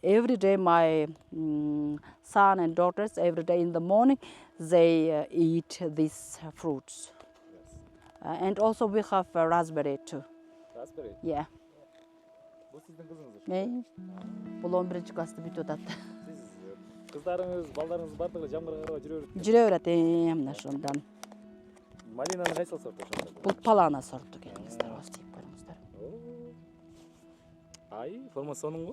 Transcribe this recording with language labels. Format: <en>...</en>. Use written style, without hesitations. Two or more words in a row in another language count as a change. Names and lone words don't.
<en>every day my son and daughters, every day in the morning, they eat these fruits. Yes. And also we have raspberry too. Raspberry. Yeah.</en> <ky>Бул сиздин кызыңыз ушул. Бул 11 класста бүтүп атат. Сиз кыздарыңыз, балдарыңыз бардыгы жамгырга карабай жүрө берет. Жүрө берет, мына ошондон. Малинанын кайсыл сорту ошондо? Бул палана сорту, келиңиздер, ооздойт көрүңүздөр. Ай, формасы сонунбу?</ky>